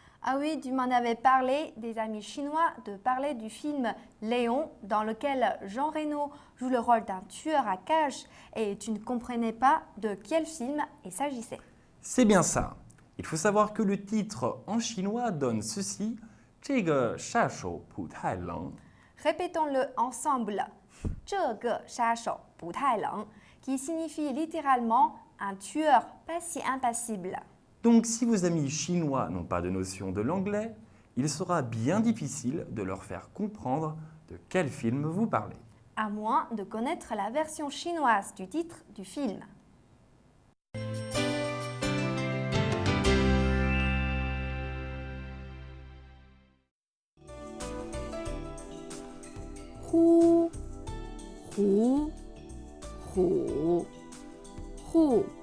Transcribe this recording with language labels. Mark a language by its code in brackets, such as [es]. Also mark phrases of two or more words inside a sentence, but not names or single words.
[fr] Ah oui, tu m'en avais parlé, des amis chinois, de parler du film Léon, dans lequel Jean Reno joue le rôle d'un tueur à gages, et tu ne comprenais pas de quel film il s'agissait. C'est bien ça. Il faut savoir que le titre en chinois donne ceci, [zh] 这个杀手不太冷. [fr] Répétons-le ensemble. [zh] 这个杀手不太冷, [fr] qui signifie littéralement un tueur pas si impassible. Donc si vos amis chinois n'ont pas de notion de l'anglais, il sera bien difficile de leur faire comprendre de quel film vous parlez. À moins de connaître la version chinoise du titre du film. Hu, hu, hu, hu.